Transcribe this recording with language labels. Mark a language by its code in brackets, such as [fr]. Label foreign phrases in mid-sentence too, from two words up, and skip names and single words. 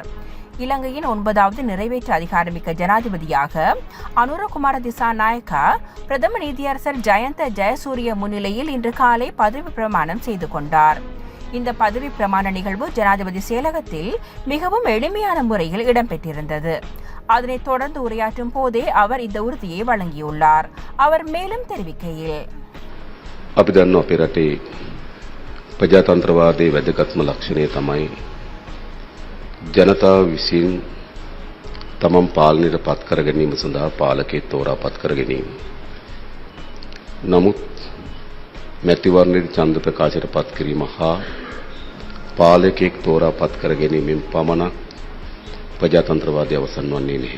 [ta] இலங்கையின் 9வது நிறைவேற்று அதிகாரமிக்க ஜனாதிபதியாக அனுரகுமார திசாநாயக்க பிரதம நீதியரசர் ஜயந்த ஜெயசூரிய முன்னிலையில் இன்று காலை பதவி பிரமாணம் செய்து கொண்டார். இந்த பதவி பிரமாண நிகழ்வு ஜனாதிபதி செயலகத்தில் மிகவும் எளிமையான முறையில் இடம்பெற்றிருந்தது. அதனைத் தொடர்ந்து உரையாற்றும் போதே அவர் இந்த உறுதியை வழங்கியுள்ளார். அவர் மேலும் தெரிவிக்கையில், [si] අපි දන්නවා අපේ රටේ ප්‍රජාතන්ත්‍රවාදයේ වැදගත්ම ලක්ෂණය තමයි ජනතාව විසින් තමන් පාලනයට පත් කර ගැනීම සඳහා පාලකයෙක් තෝරා පත් කර ගැනීම. නමුත් මැතිවරණයේ ඡන්ද ප්‍රකාශයට පත් කිරීම හා පාලකයෙක් තෝරා පත් කර ගැනීමෙන් පමණක් ප්‍රජාතන්ත්‍රවාදය අවසන් වන්නේ නැහැ.